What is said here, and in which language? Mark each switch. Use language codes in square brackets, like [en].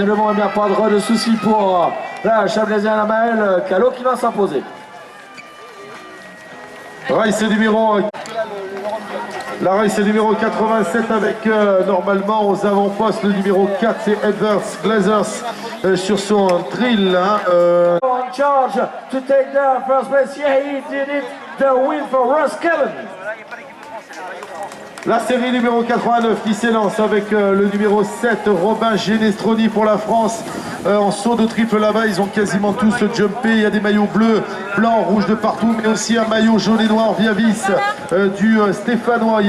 [fr] Mais devant, il n'y a pas de soucis pour la Chablaisienne Amael Calo qui va s'imposer. Race numéro... La race numéro 87 avec normalement aux avant-postes le numéro 4, c'est Edwards Glazers sur son drill. [en] On charge to take the first place. Yeah, he did it. The win for Russ Kellen. [fr] La série numéro 89 qui s'élance avec le numéro 7, Robin Genestroni pour la France. En saut de triple là-bas, ils ont quasiment tous jumpé. Il y a des maillots bleus, blancs, rouges de partout, mais aussi un maillot jaune et noir via vis du Stéphanois.